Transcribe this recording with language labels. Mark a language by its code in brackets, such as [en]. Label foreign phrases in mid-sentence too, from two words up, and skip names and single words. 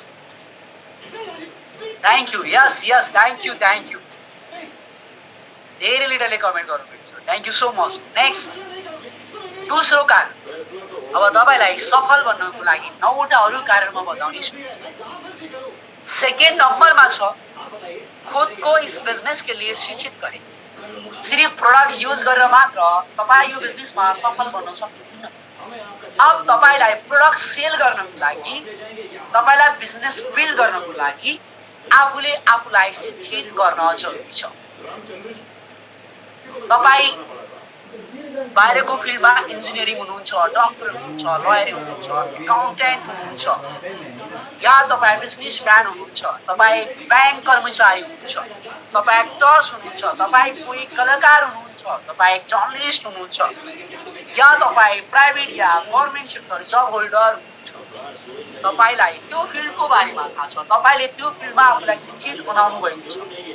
[en] thank you. yes yes, thank you thank you. [ne] धेरै लिडरले कमेन्ट गर्नुभएको छ, [en] thank you so much. [ne] नेक्स्ट, दोस्रो कारण। अब तपाईँलाई सफल बन्नको लागि 9वटा अरू कारण म बताउनेछु। सेकेन्ड नम्बरमा छ, [hi] खुद को इस बिजनेस के लिए शिक्षित करें। [ne] सिर्फ प्रोडक्ट युज गरेर मात्र तपाईँ यो बिजनेसमा सफल बन्न सक्नुहुन्न। अब तपाईलाई प्रोडक्ट सेल गर्नको लागि, तपाईलाई बिजनेस बिल्ड गर्नको लागि आफूले आफूलाई शिक्षित गर्न जरुरी छ। तपाईँ बाहिरको फिल्डमा इन्जिनियरिङ हुनुहुन्छ, डक्टर हुनुहुन्छ, लयर हुनुहुन्छ, एकाउन्टेन्ट हुनुहुन्छ, या तपाईँ बिजनेसम्यान हुनुहुन्छ, तपाईँ ब्याङ्क कर्मचारी हुनुहुन्छ, तपाईँ एक्टर्स हुनुहुन्छ, तपाईँ कोही कलाकार हुनुहुन्छ, तपाईँ जर्नलिस्ट हुनुहुन्छ, या तपाईँ प्राइभेट या [en] government sector job holder [ne] हुनुहुन्छ, तपाईलाई त्यो फिल्डको बारेमा थाहा छ, तपाईले त्यो फिल्डमा आफूलाई शिक्षित बनाउनु भएको छ।